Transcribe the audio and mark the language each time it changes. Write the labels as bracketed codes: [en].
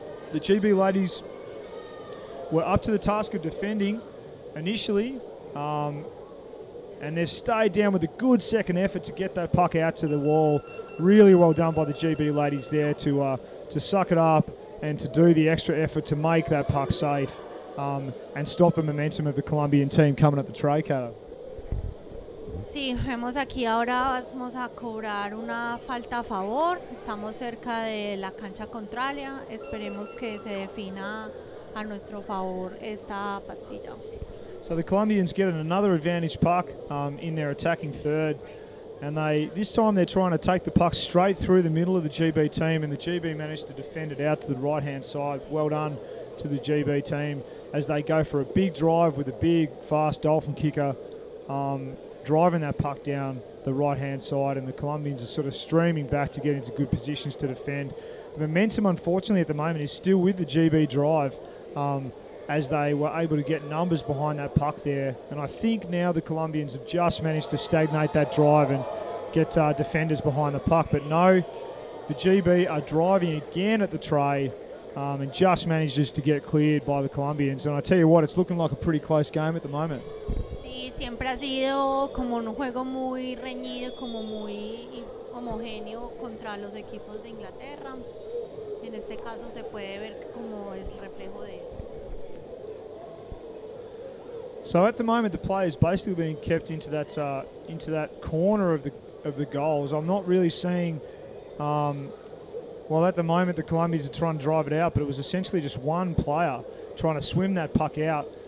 [en] The GB ladies were up to the task of defending initially, and they've stayed down with a good second effort to get that puck out to the wall. Really well done by the GB ladies there to suck it up and to do the extra effort to make that puck safe and stop the momentum of the Colombian team coming up the tray, Kata. [es] Sí, vemos aquí ahora vamos a cobrar una falta a favor, estamos cerca de la cancha contraria, esperemos que se defina a nuestro favor esta pastilla. [en] So the Colombians get another advantage puck in their attacking third, and this time they're trying to take the puck straight through the middle of the GB team, and the GB managed to defend it out to the right-hand side. Well done to the GB team as they go for a big drive with a big, fast Dolphin kicker, driving that puck down the right-hand side, and the Colombians are sort of streaming back to get into good positions to defend. The momentum, unfortunately, at the moment is still with the GB drive as they were able to get numbers behind that puck there. And I think now the Colombians have just managed to stagnate that drive and get defenders behind the puck. But no, the GB are driving again at the tray and just manages to get cleared by the Colombians. And I tell you what, it's looking like a pretty close game at the moment. [es] Siempre ha sido como un juego muy reñido, como muy homogéneo contra los equipos de Inglaterra. En este caso se puede ver como es reflejo de eso. [en] So at the moment the play is basically being kept into that corner of of the goals. I'm not really seeing. Well, at the moment, the Colombians are trying to drive it out, but it was essentially just one player trying to swim that puck out.